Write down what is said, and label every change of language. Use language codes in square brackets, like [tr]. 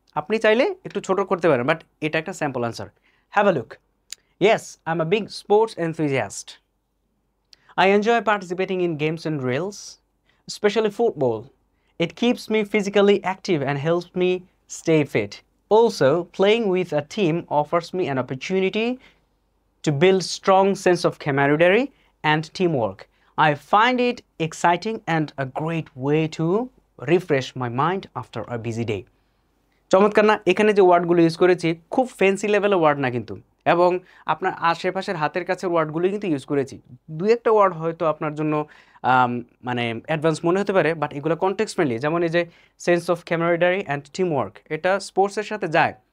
[bn] আপনি চাইলে একটু ছোট করতে পারেন, বাট এটা একটা sample answer. [en] Have a look. Yes, I'm a big sports enthusiast. I enjoy participating in games and drills, especially football. It keeps me physically active and helps me stay fit. Also, playing with a team offers me an opportunity to build strong sense of camaraderie and teamwork. I find it exciting and a great way to refresh my mind after a busy day. [bn] চমৎকার না? এখানে যে ওয়ার্ডগুলো use করেছি খুব fancy লেভেলের word না কিন্তু, এবং আপনার আশেপাশের হাতের কাছের ওয়ার্ডগুলোই কিন্তু ইউজ করেছি। দুই একটা ওয়ার্ড হয়তো আপনার জন্য মানে অ্যাডভান্স মনে হতে পারে, বাট এগুলো কনটেক্সট ফ্রেন্ডলি। যেমন এই যে sense of ক্যামারাডারি and team work, এটা স্পোর্টসের সাথে যায়।